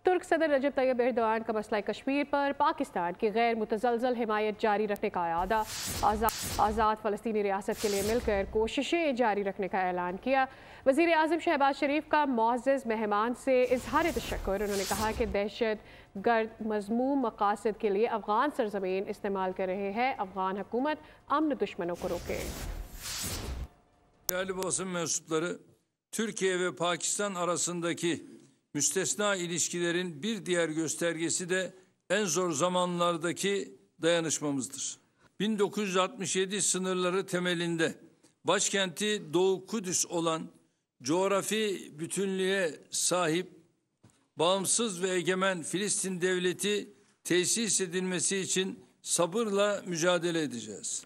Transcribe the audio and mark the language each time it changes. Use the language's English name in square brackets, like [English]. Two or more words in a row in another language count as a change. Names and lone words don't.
[Urdu] ترک صدر رجب طیب اردوان کا مسئلہ کشمیر پر پاکستان کی غیر متزلزل حمایت جاری رکھنے کا اعادہ آزاد فلسطینی ریاست کے لیے مل کر کوششیں جاری رکھنے کا اعلان کیا. وزیر اعظم شہباز شریف کا معزز مہمان سے اظہار تشکر. انہوں نے کہا کہ دہشت گرد مذموم مقاصد کے لیے افغان سرزمین استعمال کر رہے ہیں. افغان حکومت امن دشمنوں کو روکے. [Turkish] Değerli basın mensupları, Türkiye ve Pakistan arasındaki müstesna ilişkilerin bir diğer göstergesi de en zor zamanlardaki dayanışmamızdır. 1967 sınırları temelinde başkenti Doğu Kudüs olan coğrafi bütünlüğe sahip bağımsız ve egemen Filistin devleti tesis edilmesi için sabırla mücadele edeceğiz.